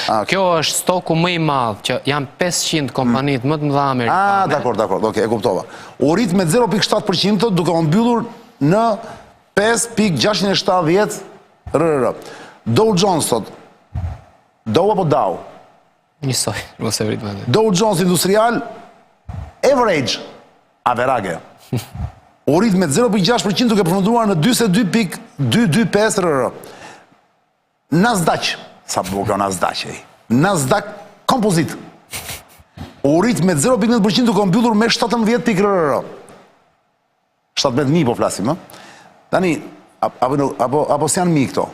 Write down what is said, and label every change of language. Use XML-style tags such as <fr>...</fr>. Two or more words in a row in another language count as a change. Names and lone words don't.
<sq>Kjo është stoku më i madh, që janë 500 kompanit më të mëdha amerikane. Dakor, okej, e kuptova. U rrit me 0.7% duke u mbyllur në 5.670 RR. Dow Jones thot. Dow apo Dow? Njësoj, mos e vrit me. Dow Jones Industrial average, average. U rrit me 0.6% duke përfunduar në 42.225 RR. Nasdaq, sa bukur Nasdaq ai. Nasdaq Composite. U rrit me 0.9% duke mbyllur me 17 RR. 17.000 po flasim, ë? Tani, apo s'janë mi këto?</sq>